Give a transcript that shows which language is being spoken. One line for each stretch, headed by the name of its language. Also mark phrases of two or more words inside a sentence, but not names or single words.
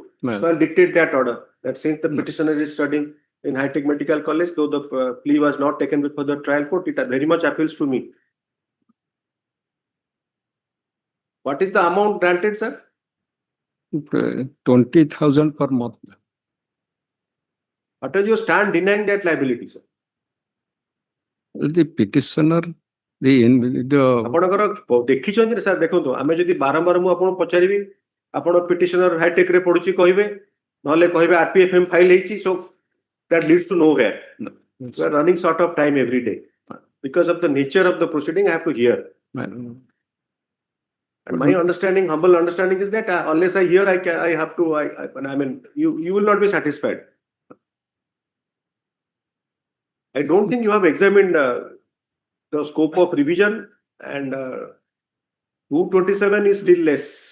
English: So I'll dictate that order. That since the petitioner is studying in high-tech medical college, though the plea was not taken before the trial court, it very much appeals to me. What is the amount granted, sir? 20,000 per month. What is your stand denying that liability, sir? The petitioner,
Odia: ଆପଣଙ୍କର ଦେଖିଛନ୍ତି ସାର୍ ଦେଖନ୍ତୁ ଆମେ ଯଦି ବାରମ୍ବାର ମୁଁ ଆପଣଙ୍କୁ ପଚାରିବି ଆପଣ ପିଟିସନର ହାଇଟେକ୍ ରେ ପଡୁଛି କହିବେ ନହେଲେ କହିବେ RPFM ଫାଇଲ ହେଇଛି
English: so that leads to nowhere. We are running short of time every day because of the nature of the proceeding. I have to hear. And my understanding, humble understanding, is that unless I hear, I have to. I mean, you will not be satisfied. I don't think you have examined the scope of revision, and 227 is still less.